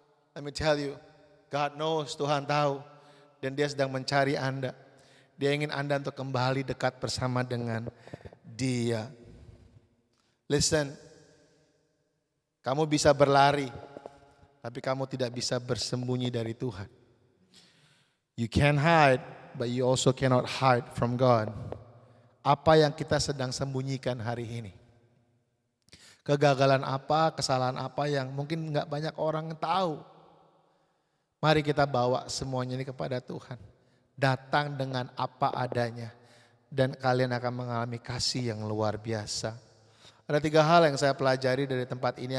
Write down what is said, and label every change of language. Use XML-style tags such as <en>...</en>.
<en>Let me tell you, God knows,</en> <id>Tuhan tahu. Dan Dia sedang mencari Anda. Dia ingin Anda untuk kembali dekat bersama dengan Dia. Listen, kamu bisa berlari, tapi kamu tidak bisa bersembunyi dari Tuhan.</id> <en>You can hide, but you also cannot hide from God.</en> <id>Apa yang kita sedang sembunyikan hari ini? Kegagalan apa, kesalahan apa yang mungkin gak banyak orang tahu. Mari kita bawa semuanya ini kepada Tuhan. Datang dengan apa adanya. Dan kalian akan mengalami kasih yang luar biasa. Ada 3 hal yang saya pelajari dari tempat ini.</id>